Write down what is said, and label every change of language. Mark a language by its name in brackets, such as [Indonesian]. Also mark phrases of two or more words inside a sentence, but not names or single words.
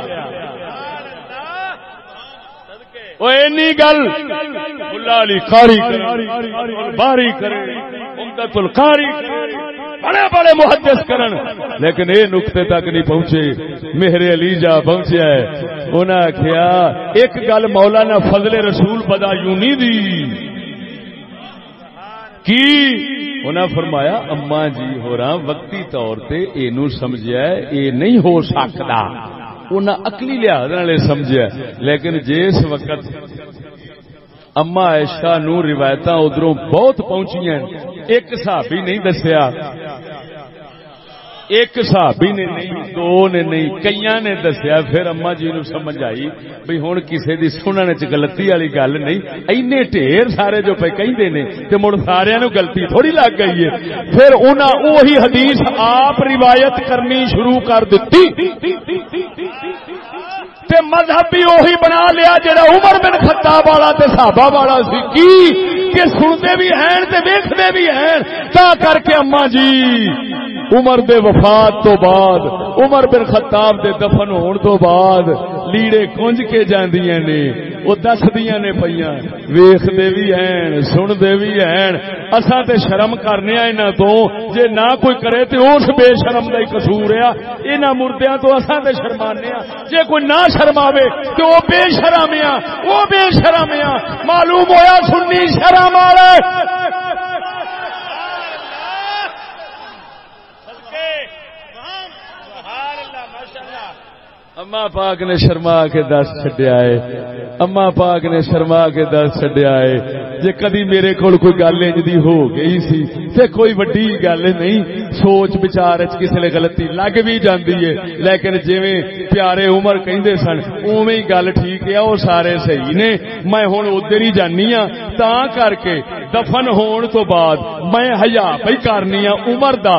[Punjabi] وہ اینی گل ملا علی قاری باری کرے عمدۃ القاری بڑے بڑے محدث کرن، لیکن اے نقطے تک نہیں پہنچے، میرے علی جا پہنچیا ہے۔ انہاں کہیا ایک گل مولانا فضل رسول بدایونی دی کی، انہاں فرمایا اما جی ہوراں وقتی طور تے اینو سمجھیا ہے اے نہیں ہو سکدا، انہاں عقلی لحاظ نال سمجھیا، لیکن جس وقت اما عائشہ نو روایتاں ادھروں بہت پہنچیاں، ایک صحابی نہیں دسیا، ایک صحابی نے نہیں، دو نے نہیں، کئیاں نے دسیا. پھر اما جی نو سمجھ آئی بھئی ہن کسے دی سنن چ غلطی والی گل نہیں، اینے ڈھیر سارے جو پہ کہندے نے تے مڑ سارے نو غلطی تھوڑی لگ گئی ہے. پھر انہاں وہی حدیث آپ روایت کرنی شروع کر دتی تے مذہب بھی وہی بنا لیا جڑا عمر بن خطاب والا تے صحابہ والا سی. کی کہ سنتے بھی ہیں تے ویکھدے بھی ہیں. تا کر کے اما جی عمر دے وفات تو بعد، عمر بن خطاب دے دفن ہون تو بعد لیڑے کنج کے جاندیاں نے، وہ دسدیاں نے پیاں، ویکھدے بھی ہیں سندے بھی ہیں. اساں تے شرم کرنے آ انہاں تو، جے نہ کوئی کرے تے اس بے شرم دا ہی قصور ہے. انہاں مردیاں تو اساں تے شرمانے آ، جے کوئی نہ شرماوے تے او بے شرم آ، او بے شرم آ. معلوم ہویا سنی شرم والے. اما پاک نے شرما کے دس چھڈیا ہے، اما پاک نے شرما کے دس چھڈیا ہے. جے کدی میرے کول کوئی گل انج دی ہو گئی سی تے کوئی وڈی گل نہیں، سوچ بچار وچ کسے نے غلطی لگ بھی جاندی ہے، لیکن جویں پیارے عمر کہندے سن اوویں ہی گل ٹھیک ہے، او سارے صحیح نے. میں ہن ادھر ہی جانی ہاں. تاں کر کے دفن ہون تو بعد میں حیا پئی کرنی ہاں عمر دا.